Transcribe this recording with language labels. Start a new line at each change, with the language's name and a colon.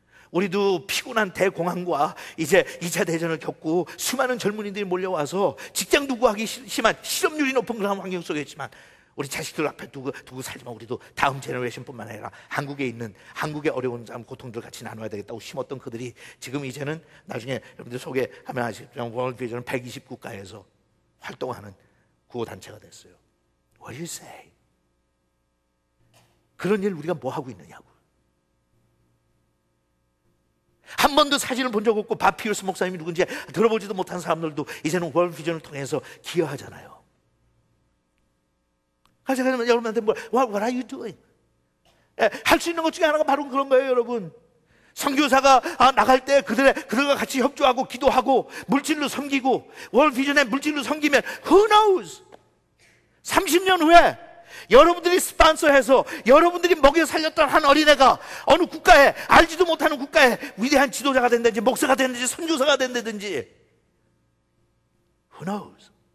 Korean: 우리도 피곤한 대공황과 이제 2차 대전을 겪고 수많은 젊은이들이 몰려와서 직장도 구하기 심한 실업률이 높은 그런 환경 속에 있지만 우리 자식들 앞에 두고 살지만 우리도 다음 제너레이션뿐만 아니라 한국에 있는 한국의 어려운 삶 고통들 같이 나눠야 되겠다고 심었던 그들이 지금 이제는 나중에 여러분들 소개하면 아시겠지만 월드 비전은 120국가에서 활동하는 구호단체가 됐어요.
English: What do you say?
Korean: 그런 일 우리가 뭐 하고 있느냐고. 한 번도 사진을 본 적 없고 밥 피어스 목사님이 누군지 들어보지도 못한 사람들도 이제는 월드 비전을 통해서 기여하잖아요. 그래서 여러분한테
English: What are you doing?
Korean: 할 수 있는 것 중에 하나가 바로 그런 거예요, 여러분. 선교사가 나갈 때 그들과 같이 협조하고 기도하고 물질로 섬기고, 월드 비전에 물질로 섬기면
English: who knows?
Korean: 30년 후에 여러분들이 스폰서해서 여러분들이 먹여 살렸던 한 어린애가 어느 국가에, 알지도 못하는 국가에 위대한 지도자가 된다든지 목사가 된다든지 선교사가 된다든지
English: who knows?